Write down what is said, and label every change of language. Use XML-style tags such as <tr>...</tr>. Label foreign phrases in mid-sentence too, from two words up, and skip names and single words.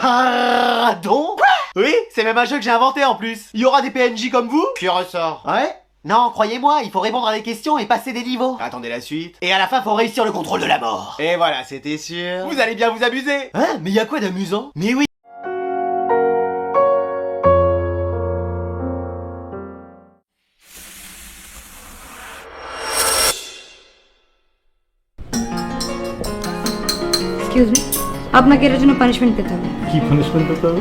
<fr>Pardon? Oui, c'est même un jeu que j'ai inventé en plus. Il y aura des PNJ comme vous? Puis ressort. Ouais? Non, croyez-moi, il faut répondre à des questions et passer des niveaux. Attendez la suite. Et à la fin, faut réussir le contrôle de la mort. Et voilà, c'était sûr. Vous allez bien vous amuser. Hein? Mais y a quoi d'amusant? Mais oui.</fr> <en>excuse me,</en> <bn>আপনাকে এর জন্য পানিশমেন্ট পেতে হবে। কি পানিশমেন্ট পেতে হবে?</bn>